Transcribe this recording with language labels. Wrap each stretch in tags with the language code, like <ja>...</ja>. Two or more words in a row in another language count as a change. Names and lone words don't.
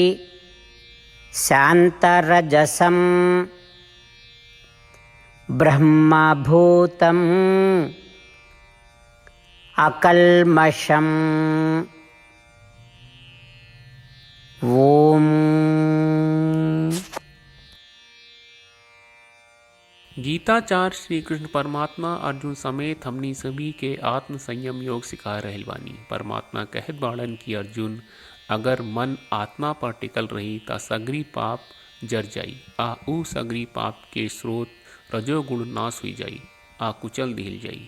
<sa>शान्तरजसं ब्रह्मभूतम् अकल्मषम्। ओम।</sa> <bho>गीताचार्य श्री कृष्ण परमात्मा अर्जुन समेत हमनी सभी के आत्म संयम योग सिखा रहल बानी। परमात्मा कहत बाड़न कि अर्जुन, अगर मन आत्मा पर टिकल रही ता सगरी पाप जर जाई आ ऊ सगरी पाप के स्रोत रजोगुण नाश हुई जाई आ कुचल दिल जाई।</bho>